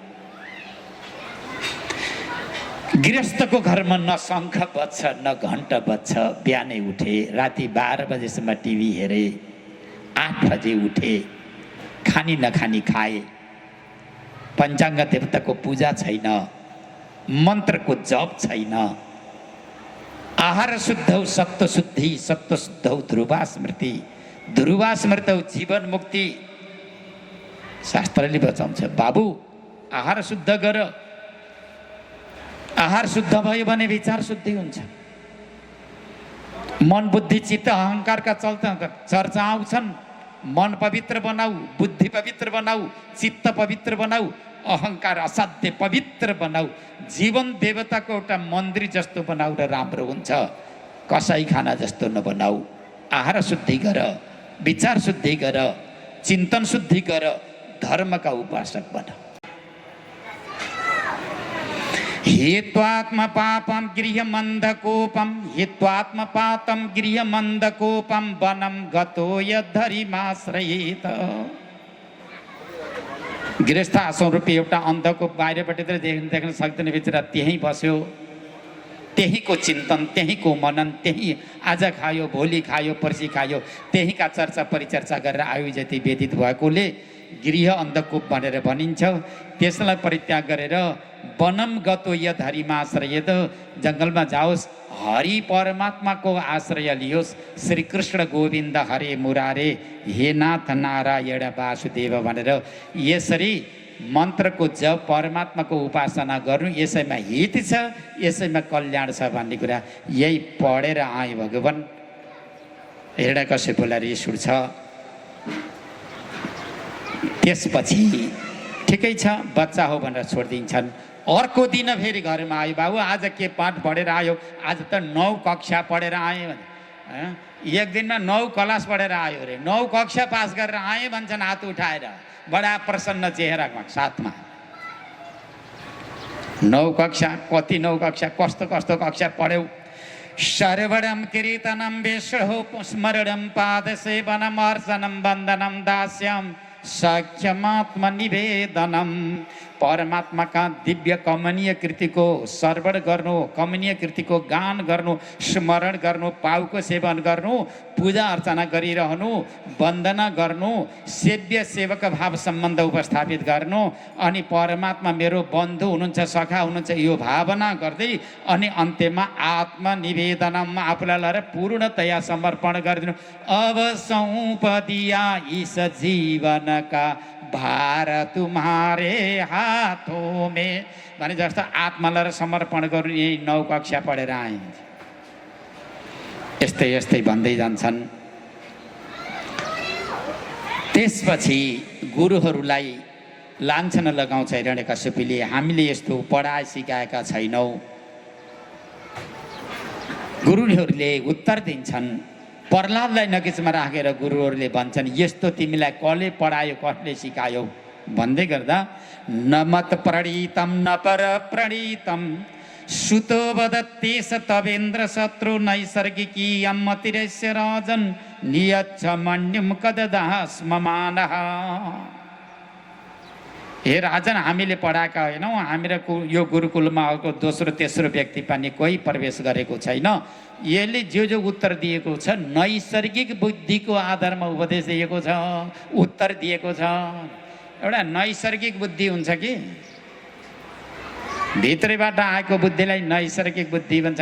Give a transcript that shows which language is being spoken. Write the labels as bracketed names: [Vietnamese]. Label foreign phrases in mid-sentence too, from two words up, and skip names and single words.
[Nepali] गृहस्थको घरमा न शङ्ख बज्छ न घण्ट बज्छ। बिहानै उठे, राति 12 बजेसम्म टिभी हेरे, 8 बजे उठे, खानी नखानी खाए, पञ्चाङ्ग देवताको पूजा छैन, मन्त्रको जप छैन, [Sanskrit] आहार शुद्धौ सप्त शुद्धि, सप्त शुद्धौ ध्रुवा स्मृति, ध्रुवा स्मृतौ जीवन मुक्ति। [Nepali] शास्त्रले बचाउँछ, बाबु आहार शुद्ध गर। आहार शुद्ध भयो भने विचार शुद्धि हुन्छ। मन बुद्धि चित्त अहङ्कारका चर्चा आउँछन्। मन पवित्र बनाऊ, बुद्धि पवित्र बनाऊ, चित्त पवित्र बनाऊ, अहङ्कार असाध्य पवित्र बनाऊ, जीवन देवताको एउटा मन्दिर जस्तो बनाऊ र राम्रो हुन्छ। कसाई खाना जस्तो नबनाऊ। आहार शुद्धि गर, विचार शुद्धि गर, चिन्तन शुद्धि गर, धर्मका उपासक बन। [Sanskrit] हित्वात्म पापम गृह मन्दकोपम, हित्वात्म पातम गृह मन्दकोपम, वनम गतो यद्धरिमाश्रयेत। [Nepali] गृहस्थ आश्रम रूपी एउटा अन्धको बाहिरपट्टि त देख्न सक्दैन, बिचरा त्यहीँ बस्यो, त्यहीँको चिन्तन, त्यहीँको मनन, त्यहीँ आज खायो, भोलि खायो, पर्सि खायो, त्यहीँका चर्चा परिचर्चा गरेर आयु जति व्यतीत भएकोले गृह अन्धकूप भनेर भनिन्छ। त्यसलाई परित्याग गरेर [Sanskrit] वनम गतो यद हरिमाश्रयेत, [Nepali] जङ्गलमा जाओस्, हरि परमात्माको आश्रय लियोस्। [Sanskrit] श्री कृष्ण गोविन्द हरे मुरारे, हे नाथ नारायण वासुदेव [Nepali] भनेर यसरी मन्त्रको जप, परमात्माको उपासना गर्नु, यसैमा हित छ, यसैमा कल्याण छ भन्ने कुरा यही पढेर आए भगवान्। हिरण्यकश्यपलाई रिस उठ्छ। त्यसपछि ठिकै छ, बच्चा हो भनेर छोडिदिन्छन्। अर्को दिन फेरि घरमा आयो, बाबु आज के पाठ पढेर आयो? आज त 9 कक्षा पढेर आएँ भने। एक दिनमा 9 क्लास पढेर आयो अरे, 9 कक्षा पास गरेर आएँ भन्छन् हात उठाएर, बडा प्रसन्न चेहरामा साथमा। 9 कक्षा, कति 9 कक्षा, कस्तो कस्तो कक्षा पढ्यौ? [Sanskrit] सर्वणं कीर्तनं विष्णु स्मरणं पादसेवनम् अर्चनं वन्दनं दास्यं सख्यमात्मनिवेदनम। [Nepali] परमात्माका दिव्य कमनीय कृतिको श्रवण गर्नु, कमनीय कृतिको गान गर्नु, स्मरण गर्नु, पाउको सेवन गर्नु, पूजा अर्चना गरिरहनु, वन्दना गर्नु, सेव्य सेवक भाव सम्बन्ध उपस्थापित गर्नु, अनि परमात्मा मेरो बन्धु हुनुहुन्छ, सखा हुनुहुन्छ, यो भावना गर्दै अनि अन्त्यमा आत्मनिवेदनम, आफूलाई लगाएर पूर्णतया समर्पण गरिदिनु। [Hindi] अब सौंपदिया इस जीवन का भार तुम्हारे हाथों में [Nepali] भने जस्तो आत्मालाई समर्पण गर्नु। यही 9 कक्षा पढेर आए। यस्तै यस्तै भन्दै जान्छन्। त्यसपछि गुरुहरूलाई लान्छन लगाउँछ हिरण्यकश्यपले, हामीले यस्तो पढाइ सिकाएका छैनौँ। गुरुहरूले उत्तर दिन्छन्। प्रह्लादलाई नकिचमा राखेर गुरुहरूले भन्छन्, यस्तो तिमीलाई कसले पढायो, कसले सिकायो भन्दै गर्दा [Sanskrit] न मत प्रणीतम न पर प्रणीतम सुतो वदत्येष तवेन्द्र शत्रु नैसर्गिकी अम्मतिरस्य राजन नियच्छ मन्युम कददास्ममानः। [Nepali] हे राजन, हामीले पढाएका होइनौँ, हाम्रो यो गुरुकुलमा अर्को दोस्रो तेस्रो व्यक्ति पनि कोही प्रवेश गरेको छैन। यसले जो उत्तर दिएको छ नैसर्गिक बुद्धिको आधारमा उपदेश दिएको छ, उत्तर दिएको छ। एउटा नैसर्गिक बुद्धि हुन्छ कि भित्रैबाट आएको बुद्धिलाई नैसर्गिक बुद्धि भन्छन्।